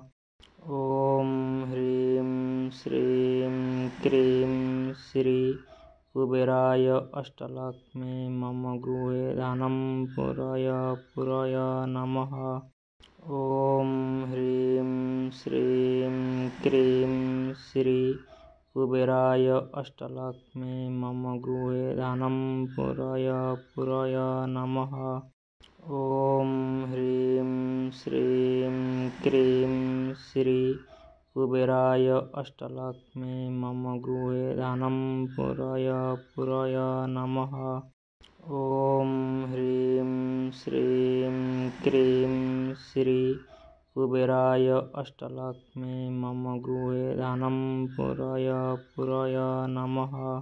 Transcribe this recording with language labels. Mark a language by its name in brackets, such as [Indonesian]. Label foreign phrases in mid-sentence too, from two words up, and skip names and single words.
[Sanskrit] ଓଁ ହ୍ରୀଂ ଶ୍ରୀଂ କ୍ରୀଂ ଶ୍ରୀ କୁବେରାୟ ଅଷ୍ଟଲକ୍ଷ୍ମୀ ମମ ଗୃହେ ଧନଂ ପୁରୟ ନମଃ। ଓଁ ହ୍ରୀଂ ଶ୍ରୀଂ କ୍ରୀଂ ଶ୍ରୀ କୁବେରାୟ ଅଷ୍ଟଲକ୍ଷ୍ମୀ ମମ ଗୃହେ ଧନଂ ପୁରୟ ନମଃ। ॐ ह्रीं श्रीं क्रीं श्री कुबेराय अष्टलक्ष्मी मम गृहे धनं पुरय नमः। ॐ ह्रीं श्रीं क्रीं श्री कुबेराय अष्टलक्ष्मी मम गृहे धनं पुरय नमः।